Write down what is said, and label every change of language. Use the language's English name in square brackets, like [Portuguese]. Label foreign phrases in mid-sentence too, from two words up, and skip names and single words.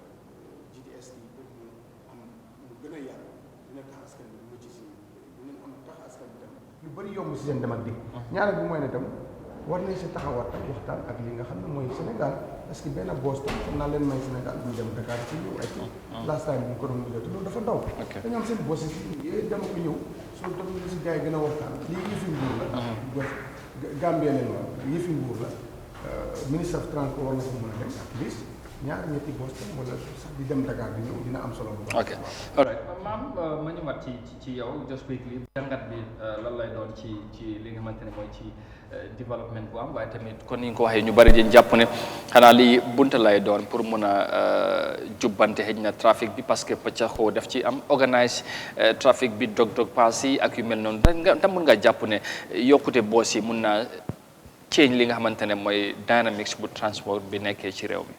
[Wolof] GTS yi pour mu am mu gën a yàgg dina tax askan bi mucc si dinañ am tax askan bi tam lu bëri yomb si seen dem ak dikk ñaareel bi mooy ne tam war nañ si taxawaat ak waxtaan ak li nga xam ne mooy Sénégal parce que benn boos tam xam naa leen may Sénégal bu ñu dem Dakar ci ñëw ay [English] last time [Wolof] bu ñu ko doon mujjee te loolu dafa ndaw dañu am seen boos yi yooyu dama ko ñëw soo dem si gars yi gën a waxtaan lii yëfi nguur la Gambia leen wax yëfi nguur la ministre [English] of transport [Wolof] war na ko mën a dem [English] at least [Wolof] ñaar ñetti boos tam wala sax di dem Dakar di ñëw dina am solo bu baax. [English] ok all right [Wolof] maam ma ñëwaat ci yow [English] just quickly [Wolof] jàngat bi lan lay doon ci li nga xamante ne mooy ci développement bu am waaye tamit kon ni nga ko waxee ñu bari di jàpp ne xanaa lii bunta lay doon pour mun a jubbante xëj na trafic bi parce que pëccaxoo def ci am organise trafic bi dog pass yi ak yu mel noonu da mun nga jàpp ne yokkute boos yi mun naa change li nga xamante ne mooy dynamics bu transport bi nekkee ci réew mi.